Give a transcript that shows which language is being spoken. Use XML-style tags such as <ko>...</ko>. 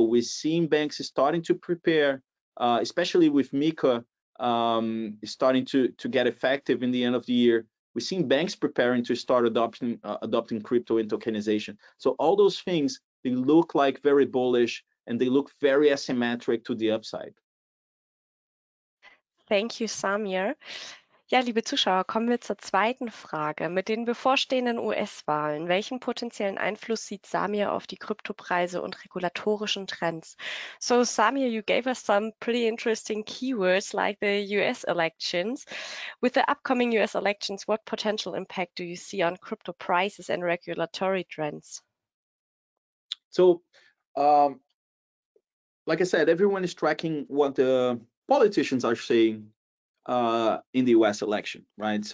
<en>We've seen banks starting to prepare, especially with MiCA starting to get effective in the end of the year. We've seen banks preparing to start adopting crypto and tokenization. So all those things, they look like very bullish, and they look very asymmetric to the upside. Thank you, Samir.</en> <de>Ja, liebe Zuschauer, kommen wir zur zweiten Frage. Mit den bevorstehenden US-Wahlen, welchen potenziellen Einfluss sieht Samir auf die Kryptopreise und regulatorischen Trends?</de> <en>So, Samir, you gave us some pretty interesting keywords like the US elections. With the upcoming US elections, what potential impact do you see on crypto prices and regulatory trends? So, like I said, everyone is tracking what the politicians are saying in the US election, right?</en>